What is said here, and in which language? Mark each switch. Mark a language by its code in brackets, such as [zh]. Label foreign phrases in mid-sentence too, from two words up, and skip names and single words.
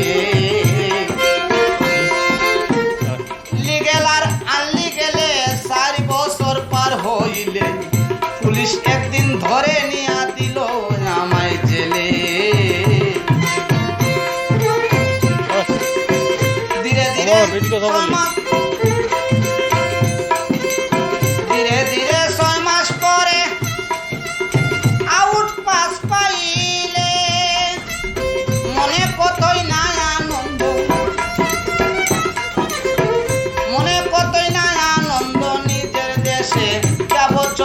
[bn] লিগেল আর আনলিগেলে 4 বছর পার হইলে পুলিশ একদিন ধরে নিয়া দিল আমায় জেলে। ধীরে ধীরে [it] Amor, vedi cosa voglio. [bn] ধীরে ধীরে 6 মাস পরে [en] out pass [bn] পাইলে, মনে কতই না আনন্দ, মনে কতই না আনন্দ, নিজের দেশে যাব